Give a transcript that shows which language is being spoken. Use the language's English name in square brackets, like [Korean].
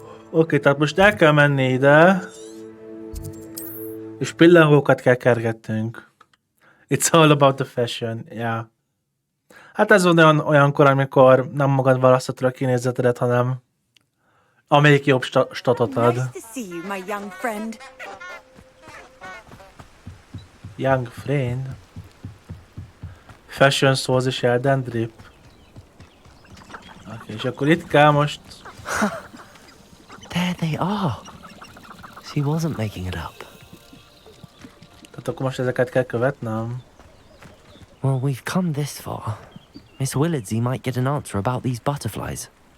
[Hungarian] Oké, tehát most el kell menni ide. És pillangókat kell kergetnünk. [English] It's all about the fashion, yeah. [Hungarian] Hát ez olyankor, amikor nem magad választhatod a kinézetedet, hanem amelyik jobb statot ad. [English] Nice to see you, my young friend. Young friend? [Hungarian] Fashion Souls és Elden Drip. Oké, és akkor itt kell most... [English] There they are. She wasn't making it up. [Hungarian] Tehát akkor most ezeket kell követnem? [English] Well, we've come this far. Miss Willardsy might get an answer about these butterflies.